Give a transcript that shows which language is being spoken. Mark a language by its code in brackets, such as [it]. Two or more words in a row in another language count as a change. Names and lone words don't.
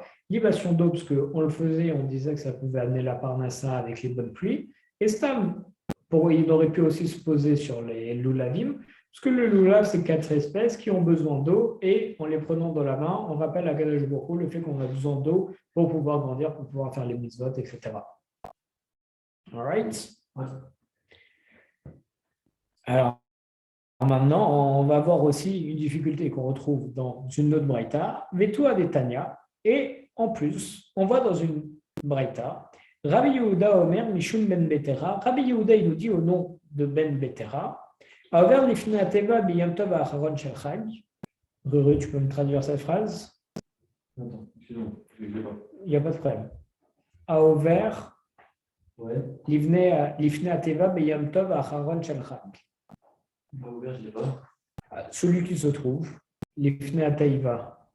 [fr] Libation d'eau, parce qu'on le faisait, on disait que ça pouvait amener la parnassa avec les bonnes pluies. Et stam, il aurait pu aussi se poser sur les loulavim, parce que le loulav, c'est 4 espèces qui ont besoin d'eau, et en les prenant dans la main, on rappelle à [he] קדוש ברוך הוא [fr] le fait qu'on a besoin d'eau pour pouvoir grandir, pour pouvoir faire les mitzvot, etc. [en] All right? [fr] ouais. Alors, maintenant, on va voir aussi une difficulté qu'on retrouve dans une autre braïta, Vetua de Tanya, et en plus, on voit dans une braïta, [he] רבי יהודה אומר משום בן בתירה. [fr] Rabbi Yehuda, il nous dit au nom de Ben Betera, [he] עבר לפני התיבה ביום טוב האחרון של חג. [fr] Ruru, tu peux me traduire cette phrase? Attends, excuse-moi, je ne l'ai pas. Il n'y a pas de problème. [he] עבר לפני התיבה ביום טוב האחרון של חג. [fr] Pas ouvert, je ne l'ai pas. Celui qui se trouve, [he] לפני התיבה.